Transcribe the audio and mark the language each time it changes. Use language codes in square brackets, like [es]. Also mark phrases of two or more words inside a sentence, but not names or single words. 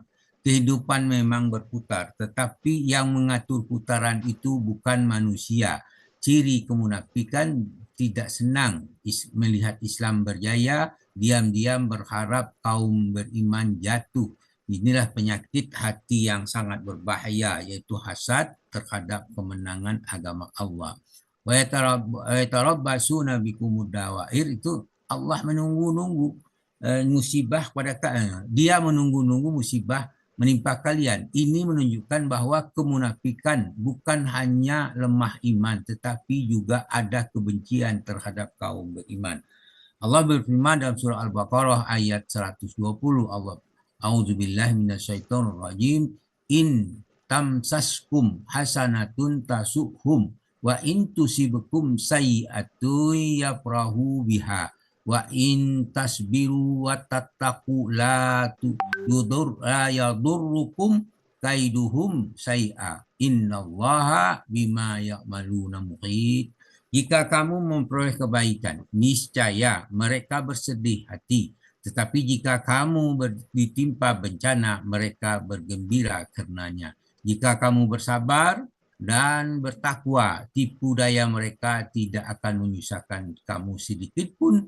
[id] Kehidupan memang berputar, tetapi yang mengatur putaran itu bukan manusia. Ciri kemunafikan tidak senang melihat Islam berjaya, diam-diam berharap kaum beriman jatuh. Inilah penyakit hati yang sangat berbahaya, yaitu hasad terhadap kemenangan agama Allah. [ar] ويتربصون بكم الدوائر, [id] itu Allah menunggu-nunggu musibah pada dia menunggu-nunggu musibah menimpa kalian. Ini menunjukkan bahwa kemunafikan bukan hanya lemah iman, tetapi juga ada kebencian terhadap kaum beriman. Allah berfirman dalam surah Al-Baqarah ayat 120, Allah [ar] أعوذ بالله من الشيطان الرجيم. إن تمسسكم حسنة تسؤهم وإن تصبكم سيئة يفرحوا بها وإن تصبروا وتتقوا لا يضركم كيدهم شيئا إن الله بما يعملون محيط. [id] Jika kamu memperoleh kebaikan, niscaya mereka bersedih hati. Tetapi jika kamu ditimpa bencana, mereka bergembira karenanya. Jika kamu bersabar dan bertakwa, tipu daya mereka tidak akan menyusahkan kamu sedikit pun.